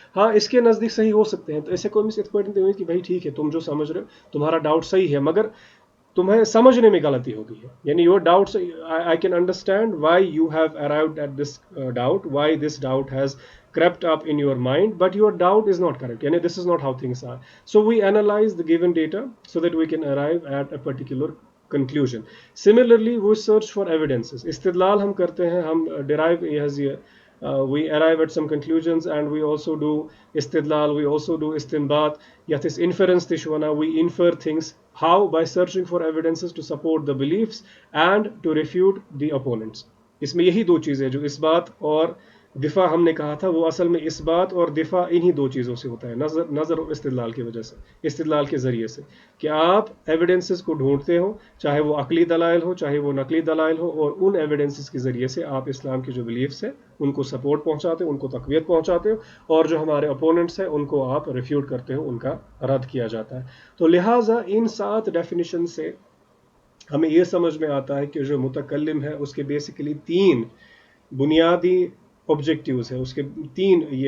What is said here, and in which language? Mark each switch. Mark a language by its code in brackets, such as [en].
[ur] ہاں اس کے نزدیک صحیح ہو سکتے ہیں. تو ایسے کوئی مس نہیں کہ بھائی ٹھیک ہے تم جو سمجھ رہے ہو تمہارا ڈاؤٹ صحیح ہے, مگر تمہیں سمجھنے میں غلطی ہو گئی ہے. [en] یعنی your doubts, I can understand why you have arrived at this doubt, why this doubt has crept up in your mind, but your doubt is not correct. Yani this is not how things are. So we analyze the given data so that we can arrive at a particular conclusion. Similarly, we search for evidences. [ur] Istidlal hum karte hain, [en] hum derive we arrive at some conclusions, and we also do istidlal, we also do istinbat, yathis inference tishwana, we infer things. How? By searching for evidences to support the beliefs and to refute the opponents. [ur] اس میں یہی دو چیزیں جو اس بات اور دفاع ہم نے کہا تھا، وہ اصل میں اس بات اور دفاع انہی دو چیزوں سے ہوتا ہے، نظر اور استدلال کی وجہ سے، استدلال کے ذریعے سے، کہ آپ ایویڈنسز کو ڈھونڈتے ہو، چاہے وہ عقلی دلائل ہو چاہے وہ نقلی دلائل ہو، اور ان ایویڈنسز کے ذریعے سے آپ اسلام کی جو بلیفس ہیں ان کو سپورٹ پہنچاتے ہو، ان کو تقویت پہنچاتے ہو، اور جو ہمارے اپوننٹس ہیں ان کو آپ ریفیوٹ کرتے ہو، ان کا رد کیا جاتا ہے۔ تو لہٰذا ان 7 ڈیفینیشن سے ہمیں یہ سمجھ میں آتا ہے کہ جو متکلم ہے اس کے بیسیکلی 3 بنیادی آبجیکٹیوز ہیں، اس کے 3